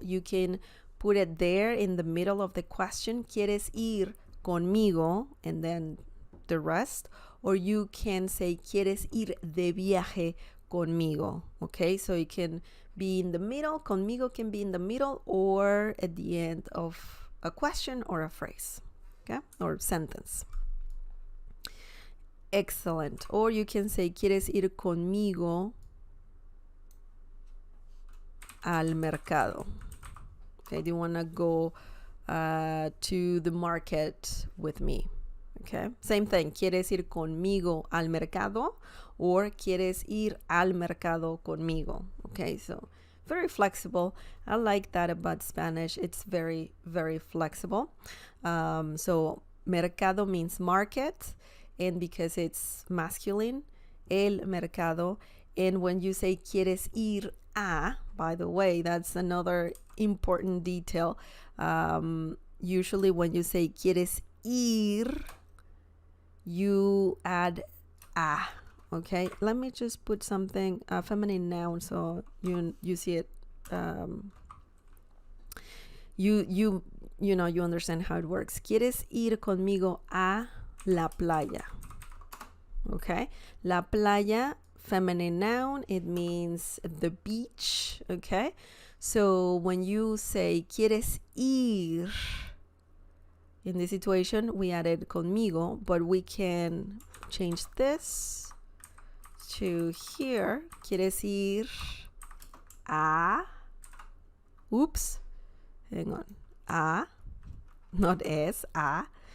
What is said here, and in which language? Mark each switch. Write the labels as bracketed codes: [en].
[en] You can put it there in the middle of the question. [es] ¿Quieres ir conmigo? [en] And then the rest. Or you can say [es] ¿Quieres ir de viaje conmigo? [en] Okay, so it can be in the middle. Conmigo can be in the middle or at the end of a question or a phrase, okay, or sentence. Excellent. Or you can say [es] ¿Quieres ir conmigo al mercado? [en] Okay, do you want to go to the market with me? Okay, same thing. [es] ¿Quieres ir conmigo al mercado? [en] Or [es] ¿Quieres ir al mercado conmigo? [en] Okay, so very flexible. I like that about Spanish. It's very, very flexible. So mercado means market, and because it's masculine, [es] el mercado. [en] And when you say [es] ¿Quieres ir a? [en] By the way, that's another important detail. Usually when you say [es] ¿Quieres ir? [en] You add a, okay? Let me just put something, feminine noun, so you see it. You understand how it works. [es] ¿Quieres ir conmigo a la playa? [en] Okay, [es] la playa, [en] feminine noun, it means the beach. Okay, so when you say [es] ¿Quieres ir? [en] In this situation, we added conmigo, but we can change this to here. [es] ¿Quieres ir a? [en] Oops. Hang on. A. Not es. A.